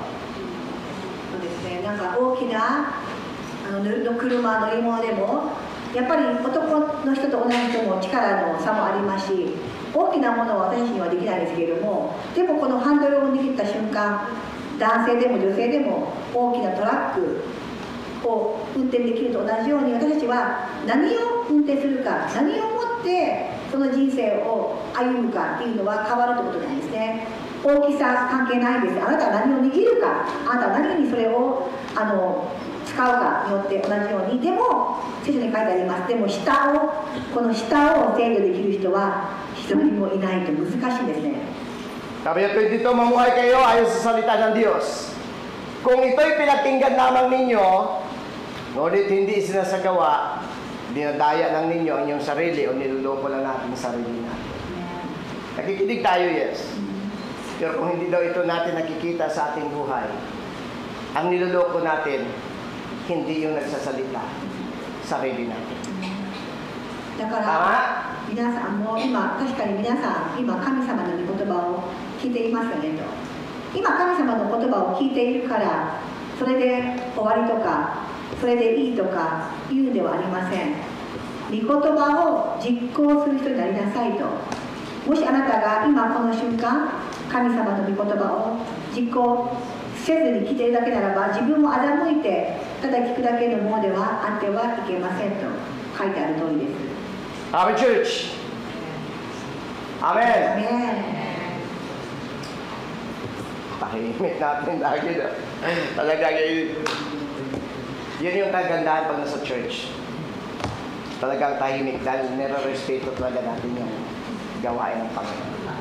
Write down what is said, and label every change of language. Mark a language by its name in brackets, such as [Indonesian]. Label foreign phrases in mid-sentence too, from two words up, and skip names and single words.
[Japanese] そうですね、なんか大きな車乗り物でもやっぱり男の人と同じ人も力の差もありますし、大きなものは私にはできないですけれども、でもこのハンドルを握った瞬間、男性でも女性でも大きなトラックを運転できると同じように、私たちは何を運転するか、何をもってその人生を歩むかっていうのは変わるということなんですね。大きさ関係ないです。あなたは何を握るか、あなたは何にそれを使うかによって同じように。でも聖書に書いてあります。でもこの下を制御できる人は一人もいないと難しいんですね。 [Filipino] Sabi niya, dito mamuhay kayo ayon sa salita ng Diyos. Kung ito'y pinakinggan lamang ninyo, ngunit hindi sinasagawa, dinadaya lang ninyo ang inyong sarili o niluloko lang natin ang sarili natin. Nakikinig tayo, yes. Pero kung hindi daw ito natin nakikita sa ating buhay, ang niloloko natin, hindi yung nagsasalita, sarili natin. [Japanese] だから皆さんも今、確かに皆さん、今神様の御言葉を聞いていますよねと。今神様の言葉を聞いているから、それで終わりとか、それでいいとか言うではありません。御言葉を実行する人になりなさいと。もしあなたが今この瞬間、神様の御言葉を実行せずに来ているだけならば、自分も欺いてただ聞くだけのものではあってはいけませんと書いてある通りです。 [Filipino] Amen, church. Amen. Amen. Tahimik natin lagi na. Talaga yun yung kagandahan pag nasa church. Talagang tahimik dahil nire-respeto talaga natin yung gawain ng Panginoon.